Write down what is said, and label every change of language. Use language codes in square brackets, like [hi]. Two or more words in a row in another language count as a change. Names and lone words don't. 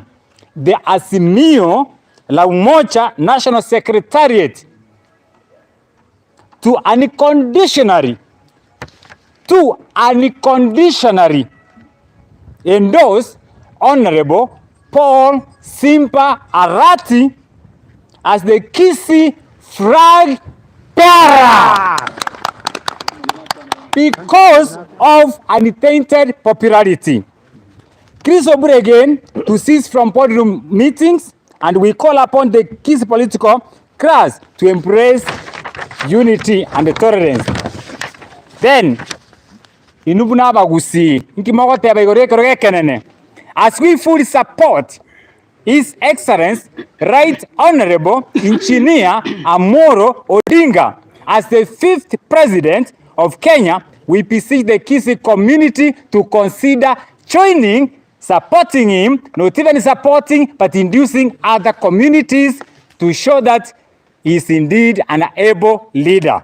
[en] The Azimio la Umoja National Secretariat to unconditionally endorse Honorable Paul Simba Arati as the Kisii flag bearer because of untainted popularity. Chris Obure again to cease from podium meetings, and we call upon the Kisii political class to embrace unity and tolerance. Then, [guz] inubuna bagusi nkimogote abaigoreke kenene. [en] As we fully support His Excellency Right Honorable Engineer Amoro Odinga as the 5th President of Kenya, we beseech the Kisii community to consider joining, supporting him, not even supporting, but inducing other communities to show that he is indeed an able leader.